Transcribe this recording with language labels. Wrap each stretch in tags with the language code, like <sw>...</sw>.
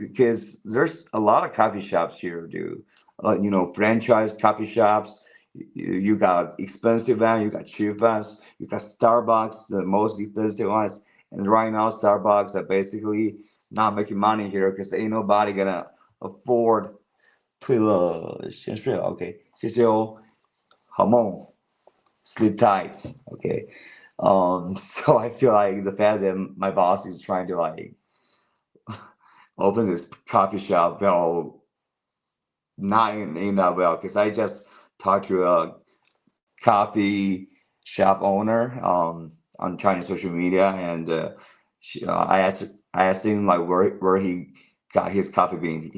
<en>Because there's a lot of coffee shops here, dude. Franchise coffee shops. You got expensive ones, you got cheap ones, you got Starbucks, the most expensive ones. And right now, Starbucks are basically not making money here because ain't nobody gonna afford</en> <zh>退了，先睡了 ，OK， 谢谢哦，好梦 ，</zh> <en>sleep tight,</en> <zh>OK.</zh> <en>So I feel like the fact that my boss is trying to like open this coffee shop, well, not in that well, because I just talked to a coffee shop owner on Chinese social media, and I asked him like where he got his coffee bean.</en>